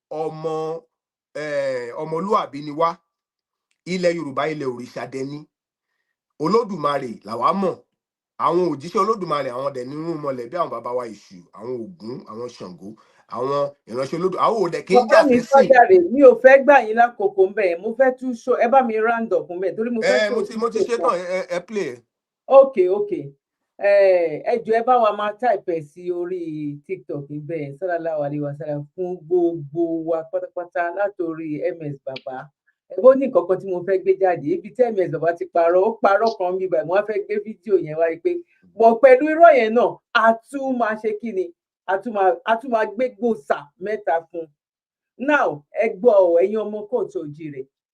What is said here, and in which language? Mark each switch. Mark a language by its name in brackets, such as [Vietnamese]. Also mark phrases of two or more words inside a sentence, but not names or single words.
[Yoruba] ọmọlúàbí ni wá ilẹ̀ Yorùbá ilẹ̀ òrìṣà dẹni Olódùmarè làwa mọ̀ àwọn òjíṣẹ́ olódùmarè àwọn dẹ̀ nínú mọlẹ̀ bí àwọn bàbá wa Èṣù, àwọn Ògún, àwọn Ṣàngó, àwọn ìránṣẹ́ olódù àwọn òdẹ kì í jà bàbá mi fẹ́sìn. Ifadare mi ò fẹ́ gbà yín lákòókò ńbẹ̀ yẹn, mo fẹ́ tún show ẹ bá mi [English] round up [Yoruba] ńbẹ̀ torí mo fẹ́ show mo ti ṣe tán ẹ play ẹ. okay ẹ jọ̀ọ́ ẹ bá wa máa type ẹ sí orí TikTok bẹ́ẹ̀ [Arabic] صلى الله عليه وسلم [Yoruba] fún gbogbo wa pátápátá látòrí MS Baba ẹgbẹ́ ó ní nǹkan kan tí mo fẹ́ gbé jáde ibi tí MS Baba ti parọ́ ó parọ́ kan bí báyìí mo wá fẹ́ gbé fídíò yẹn wáyé pé bọ̀ pẹ̀lú irọ́ yẹn náà a tún máa ṣe kí ni a tún máa gbé gbòòsà mẹ́ta fún now ẹ gbọ́ ẹ̀yin ọmọ kóòtù òjìrè